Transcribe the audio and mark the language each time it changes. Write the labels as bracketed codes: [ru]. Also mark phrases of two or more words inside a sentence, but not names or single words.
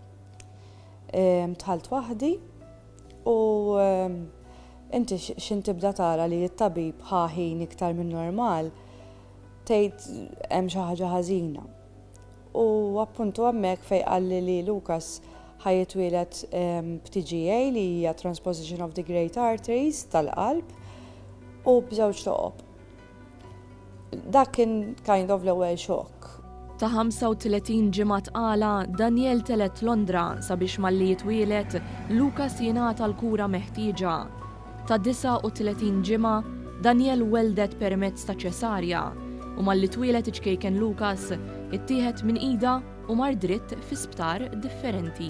[mt] Dħalt waħdi u inti x'intibda tara li t-tabib ħaħin iktar minn normal tgħid hemm xi ħaġa ħażina. U appuntu hemmhekk fejn qalli li Lucas ħajjitwieled b'TGA li hija [en] Transposition of the Great Arteries [mt] tal-qalb u b'żewġ toqob. Dak kien [en] kind of [mt] l-ewwel xokk. Ta' 35 ġimgħa tqala Daniel telet Londra sabiex malli jitwieled Lucas jingħata l-kura meħtieġa. Ta' 39 ġimgħa Daniel weldet permezz ta' ċesarja u malli twieled iċkejken Lucas ittieħed minn ida u mar dritt fi sptar differenti.